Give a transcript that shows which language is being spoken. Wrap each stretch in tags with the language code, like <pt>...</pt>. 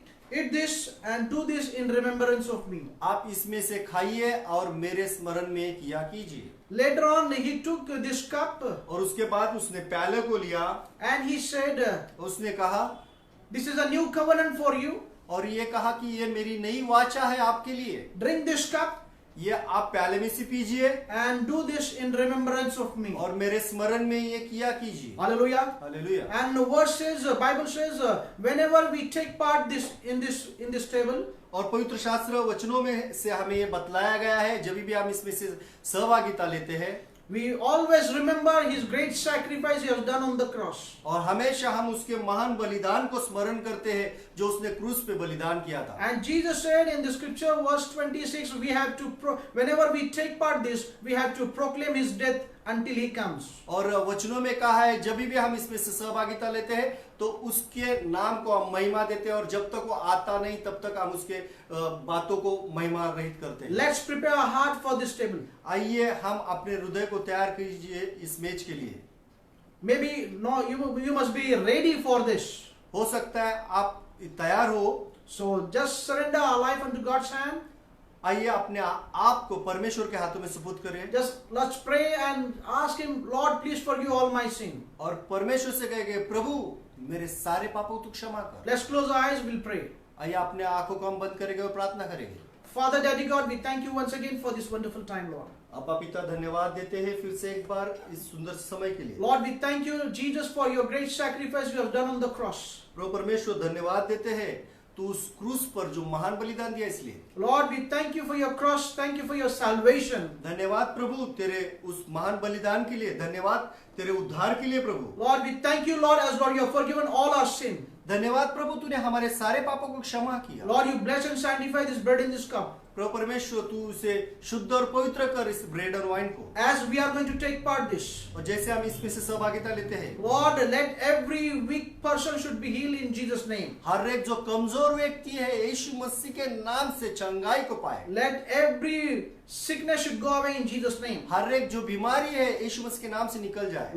<en>eat this and do this in remembrance of me.</en> <hi>आप इसमें से खाइए और मेरे स्मरण में किया कीजिए।</hi> <en>Later on, he took this cup</en> <hi>और उसके बाद उसने प्याले को लिया,</hi> <en>and he said,</en> <hi>उसने कहा,</hi> <en>this is a new covenant for you.</en> <hi>और ये कहा कि ये मेरी नई वाचा है आपके लिए,</hi> <en>Drink this cup</en> <hi>ये आप प्याले में से पीजिए</hi> <en>and do this in remembrance of me.</en> <hi>और मेरे स्मरण में ये किया कीजिए।</hi> <en>Hallelujah.</en> <hi>Hallelujah.</hi> <en>And the verse says, Bible says, whenever we take part in this table,</en> <hi>और पवित्र शास्त्र वचनों में से हमें ये बतलाया गया है जब भी हम इसमें से सहभागिता लेते हैं,</hi> <en>we always remember his great sacrifice he has done on the cross.</en> <hi>और हमेशा हम उसके महान बलिदान को स्मरण करते हैं जो उसने क्रूस पे बलिदान किया था।</hi> <en>And Jesus said in the scripture, verse 26, we have to, whenever we take part this, we have to proclaim his death until he comes.</en> <hi>और वचनों में कहा है जब भी हम इसमें से सहभागिता लेते हैं तो उसके नाम को हम महिमा देते हैं और जब तक वो आता नहीं तब तक हम उसके बातों को महिमा रहित करते हैं।</hi> <en>Let's prepare our heart for this table.</en> <hi>आइए हम अपने हृदय को तैयार कीजिए इस मेज के लिए।</hi> <en>Maybe no, you must be ready for this.</en> <hi>हो सकता है आप तैयार हो,</hi> <en>So just surrender our life unto God's hand.</en> <hi>आइए अपने आप को परमेश्वर के हाथों में सुपुर्द करें</hi> <en>Just let's pray and ask him, Lord, please forgive all my sin.</en> <hi>और परमेश्वर से कहेंगे, प्रभु मेरे सारे पापों को तू क्षमा कर।</hi> <en>Let's close our eyes, we'll pray.</en> <hi>आइए अपने आंखों को हम बंद करेंगे और प्रार्थना करेंगे।</hi> <en>Father, Daddy God, we thank you once again for this wonderful time, Lord.</en> <hi>अब्बा पिता धन्यवाद देते हैं फिर से एक बार इस सुंदर समय के लिए।</hi> <en>Lord, we thank you, Jesus, for your great sacrifice you have done on the cross.</en> <hi>प्रभु परमेश्वर धन्यवाद देते हैं तू उस क्रूस पर जो महान बलिदान दिया इसलिए।</hi> <en>Lord, we thank you for your cross, thank you for your salvation.</en> <hi>धन्यवाद प्रभु तेरे उस महान बलिदान के लिए, धन्यवाद तेरे उद्धार के लिए प्रभु।</hi> <en>Lord, we thank you, Lord, as Lord you have forgiven all our sin.</en> <hi>धन्यवाद प्रभु तूने हमारे सारे पापों को क्षमा किया।</hi> <en>Lord, you bless and sanctify this bread in this cup.</en> <hi>प्रभु परमेश्वर तू उसे शुद्ध और पवित्र कर इस ब्रेड और वाइन को।</hi> <en>As we are going to take part this,</en> <hi>और जैसे हम इसमें से सहभागिता लेते हैं,</hi> <en>Lord, let every weak person person should be healed in Jesus' name.</en> <hi>हर एक जो कमजोर व्यक्ति है यीशु मसीह के नाम से चंगाई को पाए।</hi> <en>Let every sickness should go away in Jesus' name.</en> <hi>हर एक जो बीमारी है यीशु मसीह के नाम से निकल जाए।</hi>